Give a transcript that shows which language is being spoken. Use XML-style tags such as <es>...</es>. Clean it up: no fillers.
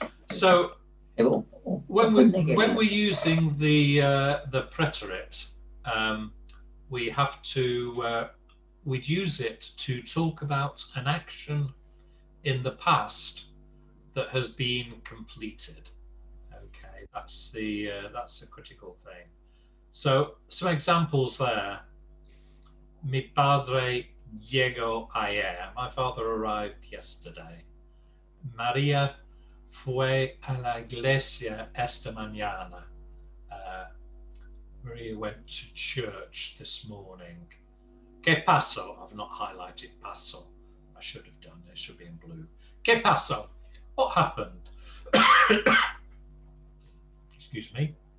<en>So when we're using the preterite, we have to we'd use it to talk about an action in the past that has been completed. Okay, that's a critical thing. So some examples there.</en> <es>Mi padre llegó ayer.</es> <en>My father arrived yesterday.</en> <es>María fue a la iglesia esta mañana.</es> <en>Maria went to church this morning.</en> <es>¿Qué pasó?</es> <en>I've not highlighted paso. I should have done. It should be in blue. ¿Qué pasó? What happened? Excuse me.</en>